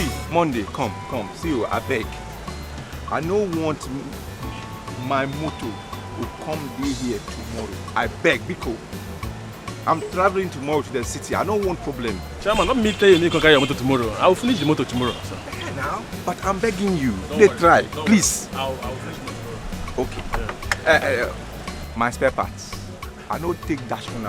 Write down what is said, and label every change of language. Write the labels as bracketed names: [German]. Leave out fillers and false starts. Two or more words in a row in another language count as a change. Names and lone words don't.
[English] Monday, come. See you, I beg. I don't want my motor to come here tomorrow. I beg, Biko. I'm traveling tomorrow to the city. I don't want problem. Chairman, not me tell you can carry your motor tomorrow. I will finish the motor tomorrow, sir. Now, but I'm begging you. Try, please. I'll finish the motor tomorrow. Okay. Yeah. My spare parts. I don't take dash now.